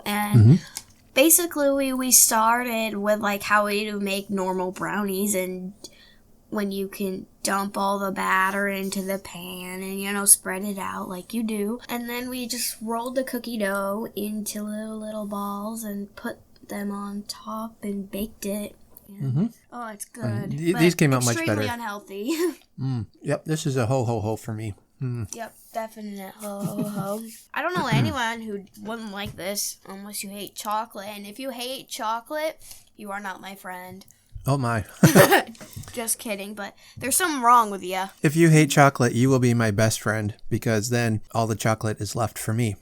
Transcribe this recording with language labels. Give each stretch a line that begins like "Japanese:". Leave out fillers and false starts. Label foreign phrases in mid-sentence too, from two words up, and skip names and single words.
English: And basically, we started with like how we do make normal brownies, and when you can dump all the batter into the pan and, spread it out like you do. And then we just rolled the cookie dough into little balls and put them on top and baked it. Oh, it's good. These came out much better. Extremely unhealthy. Yep, this is a ho, ho, ho for me. Yep, definite ho, ho, ho. I don't know anyone who wouldn't like this unless you hate chocolate. And if you hate chocolate, you are not my friend. Oh my. Just kidding, but there's something wrong with you. If you hate chocolate, you will be my best friend because then all the chocolate is left for me.